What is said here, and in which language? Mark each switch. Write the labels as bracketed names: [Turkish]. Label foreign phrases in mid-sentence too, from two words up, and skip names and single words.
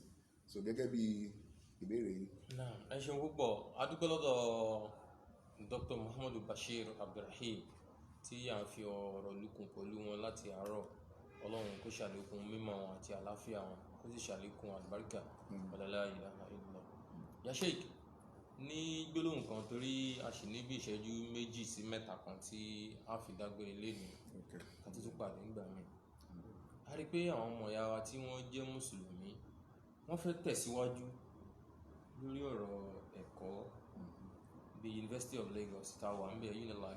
[Yoruba] So gẹ́gẹ́ bí ìbéèrè yìí. ẹ ṣeun púpọ̀ a dúpẹ́ lọ́dọ̀ Dr. Muhammadu Bashir Abdulrahim tí à ń fi ọ̀rọ̀ lukùn pẹ̀lú wọn láti àárọ̀. Ọlọ́run kó ṣàlékún mímọ́ wọn àti àlàáfíà wọn kó sì ṣàlékún àlùbáríkà [Arabic] la ilaha illallah. Ya Sheikh, [Yoruba] ní gbólóhùn kan torí a sì ní bí ìṣẹ́jú 2 sí 3 kan tí a fi dágbére lénìí ká tó tún pàdé nígbà míì. A rí pé àwọn ọmọ ìyá wa tí wọ́n jẹ́ mùsùlùmí wọ́n fẹ́ tẹ̀síwájú lórí ọ̀rọ̀ ẹ̀kọ́ bí University of Lagos tá a wà ń bẹ̀ UNILAG.